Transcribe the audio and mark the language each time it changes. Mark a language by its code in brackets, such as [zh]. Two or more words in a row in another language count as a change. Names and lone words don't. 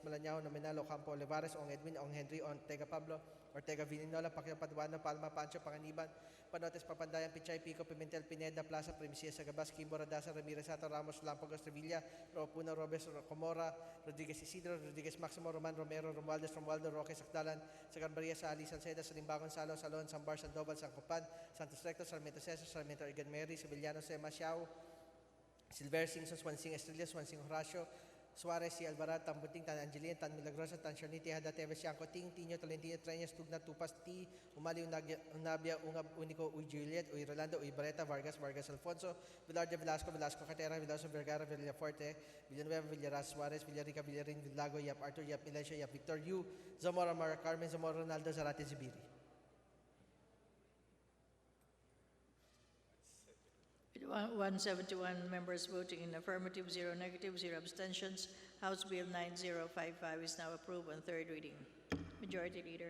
[en] Malañao, Nominalo, Campo, Olivares, Ong Edwin, Ong Henry, Ortega Pablo, Ortega Vininola, Pacquiao Paduano, Palma, Pancho, Panganiban, Panotes, Papandayan, Pichay, Pico, Pimentel, Pineda, Plaza, Primicia, Sagabas, Kimbo, Radasa, Ramirez, Sato, Ramos, Lampagos, Revilla, Ropuna, Robes, Comora, Rodriguez Isidro, Rodriguez Maximo, Roman Romero, Romualdez, Romualdo, Roque, Sacdalan, Sagarbaria, Sali, Salceda, Salimbangon, Salo, Salon, Sambar, Sandoval, Sancopan, Santos Recto, Sarmiento Cesar, Sarmiento Egan Mary, Sevillano, Sema Xiao, Silver Singson, Swansing Estrella, Swansing Horacio, Suarez, si Alvarado, Tambuting, Tan Angelina, Tan Milagrosa, Tan Shoniti, Hada Teves, Tiangco Ting, Tino, Tolentino, Treñas, Tugna, Tupas, T, Umali, Unabia, Ungab, Unico, Uy Juliet, Uy Rolando, Uy Barreta, Vargas, Vargas Alfonso, Vilardia, Velasco, Velasco Cartera, Veloso, Vergara, Villaforte, Villanueva, Villaras, Suarez, Villarica, Villarin, Villago, Yap Arthur, Yap Milencio, Yap Victor, Yu, Zamora, Mara Carmen, Zamora Ronaldo, Zarate Zibiri. With 171 members voting in affirmative, 0 negative, 0 abstentions, House Bill 9055 is now approved on third reading. Majority Leader.